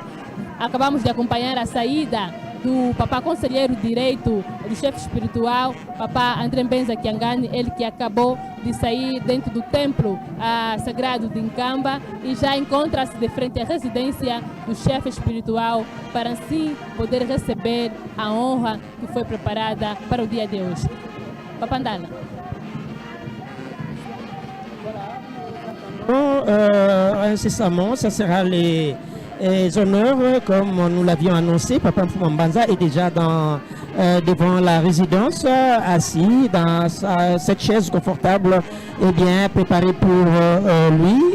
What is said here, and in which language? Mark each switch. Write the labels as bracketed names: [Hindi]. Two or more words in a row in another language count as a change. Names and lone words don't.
[Portuguese] Acabamos de acompanhar a saída do Papa Conselheiro Direito, do chefe espiritual, Papa André Mbenza Kiangani, ele que acabou de sair dentro do templo sagrado de Nkamba e já encontra-se de frente à residência do chefe espiritual para assim poder receber a honra que foi preparada para o dia de hoje. Papa Ndala. [French] Incessamment, ça sera les honneurs, comme nous l'avions annoncé. Papa Mfumambanza est déjà devant la résidence, assis dans cette chaise confortable, et bien préparée pour lui.